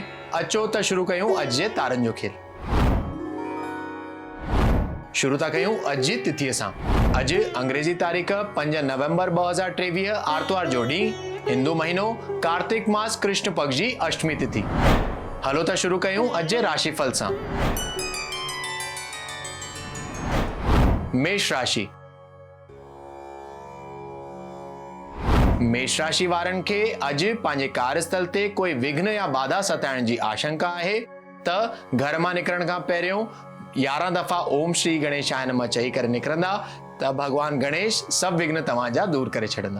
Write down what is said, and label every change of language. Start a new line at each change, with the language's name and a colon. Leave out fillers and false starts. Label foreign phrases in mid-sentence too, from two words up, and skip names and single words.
Sindhi: अचो त शुरू कयूं अॼु जे तारनि जो खेल। शुरू था कयूं अॼु जी तिथीअ सां। अॼु अंग्रेजी तारीख़ 5 नवंबर 2023 आर्तवार जो ॾींहुं, हिंदू महीनो कार्तिक मास कृष्ण पक्ष जी अष्टमी तिथि। हलो त शुरू कयूं अॼु जे राशिफल सां। मेष राशि। मेष राशि वारनि खे अॼु पंहिंजे कार्यस्थल ते कोई विघ्न या बाधा सताइण जी आशंका आहे त घर मां निकिरण खां पहिरियों 11 दफ़ा
Sanskrit: ओम श्री गणेशाय नमः
Sindhi: चई करे निकिरंदा त भगवान गणेश सभु विघ्न तव्हांजा दूर करे छॾंदा।